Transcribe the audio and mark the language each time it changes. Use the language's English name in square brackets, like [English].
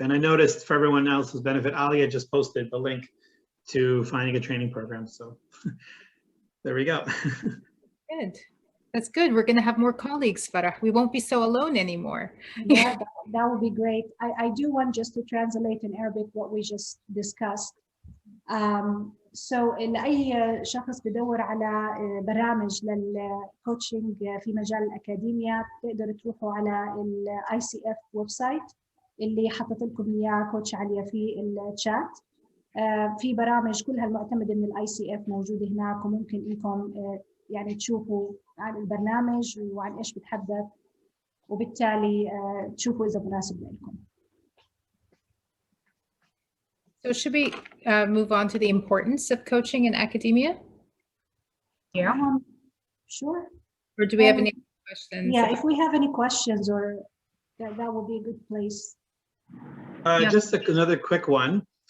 [English] And I noticed for everyone else's benefit, Alia just posted the link to finding a training program. So there we go. Good. That's good. We're going to have more colleagues, Farah. We won't be so alone anymore. Yeah, that would be great. I do want just to translate in Arabic what we just discussed. [Arabic] So أي شخص بدور على برامج للكوتشنج في مجال الأكاديمية تقدروا تروحوا على ال ICF ويب سايت اللي حطيت لكم إياه كوتش عليا في الشات. في برامج كلها المعتمدة من ال ICF موجودة هناك، وممكن إنكم يعني تشوفوا عن البرنامج وعن إيش بتحدث، وبالتالي تشوفوا إذا مناسب لكم. [English] So should we move on to the importance of coaching in academia? Yeah. Sure. Or do we have any questions? Yeah, if we have any questions, or that would be a good place. Just another quick one.